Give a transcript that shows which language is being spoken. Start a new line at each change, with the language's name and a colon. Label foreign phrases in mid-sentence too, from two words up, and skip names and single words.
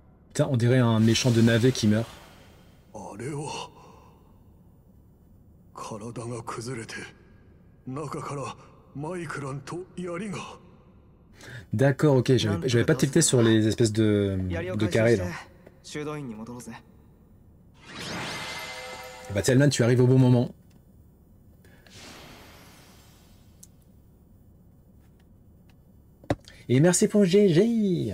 French: Putain, on dirait un méchant de navet qui meurt.
Japanese: あれは体が崩れて中からマイクランと槍が。
French: D'accord, ok, j'avais pas tilté sur les espèces de carrés là. Bah Tellman, tu arrives au bon moment. Et merci pour GG.